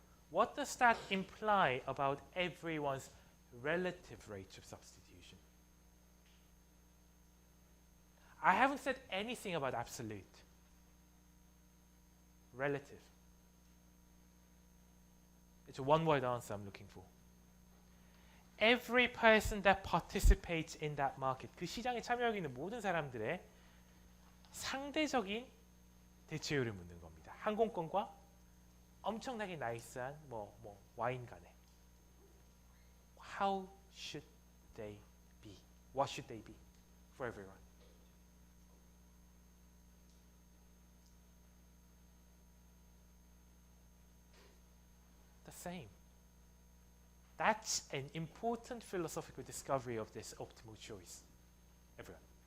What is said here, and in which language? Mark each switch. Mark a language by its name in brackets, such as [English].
[English] What does that imply about everyone's relative rates of substitution? I haven't said anything about absolute. Relative. It's a one-word answer I'm looking for. Every person that participates in that market, [Korean] 그 시장에 참여하고 있는 모든 사람들의 상대적인 대체율을 묻는 겁니다. 항공권과 엄청나게 나이스한 와인 간에. [English] How should they be? What should they be for everyone? The same. That's an important philosophical discovery of this optimal choice. Everyone.